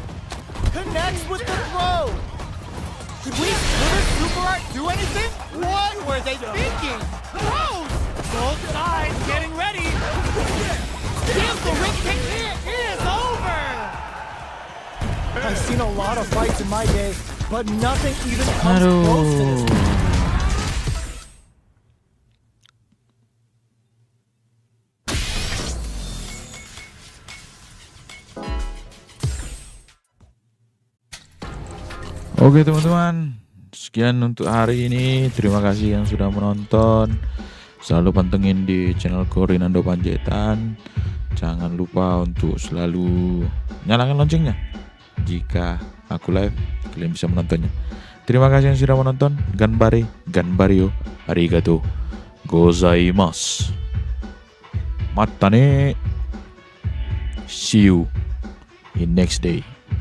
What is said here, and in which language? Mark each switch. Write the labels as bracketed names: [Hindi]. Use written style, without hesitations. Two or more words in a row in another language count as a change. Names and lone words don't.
[English] Connects with the throw. Will this super art do anything? What were they thinking? Throws! Both sides getting ready. Gives the ring kick. It is over. I've seen a lot of fights in my day, but nothing even comes close to this. [Indonesian] Aduh. Oke teman-teman, sekian untuk hari ini. Terima kasih yang sudah menonton. Selalu pantengin di channel Rinando Panjaitan. Jangan lupa untuk selalu nyalakan loncengnya. Jika aku live, kalian bisa menontonnya. Terima kasih yang sudah menonton. [Japanese] Ganbario, ありがとうございます. またね. [English] See you in next day.